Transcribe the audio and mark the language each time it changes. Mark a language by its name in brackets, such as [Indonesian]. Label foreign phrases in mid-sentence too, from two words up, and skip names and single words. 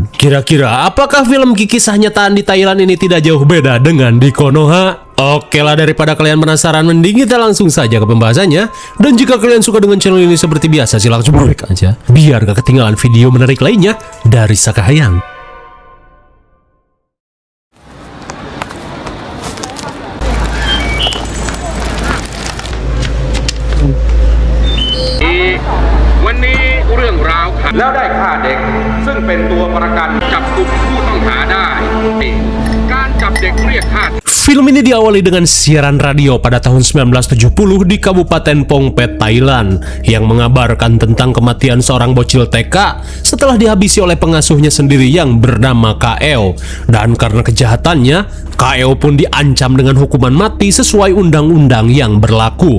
[Indonesian] Kira-kira apakah film Kikisah Nyataan di Thailand ini tidak jauh beda dengan di Konoha? Oke lah, daripada kalian penasaran, mending kita langsung saja ke pembahasannya. Dan jika kalian suka dengan channel ini seperti biasa, silahkan subscribe aja biar gak ketinggalan video menarik lainnya dari Sakahayang. [Thai] แล้วได้ฆ่าเด็กซึ่งเป็นตัวประกันจับกลุ่มผู้ต้องหาได้การจับเด็กเรียกฆ่า [Indonesian] Film ini diawali dengan siaran radio pada tahun 1970 di Kabupaten Pongpet, Thailand, yang mengabarkan tentang kematian seorang bocil TK setelah dihabisi oleh pengasuhnya sendiri yang bernama Kaeo. Dan karena kejahatannya, Kaeo pun diancam dengan hukuman mati sesuai undang-undang yang berlaku.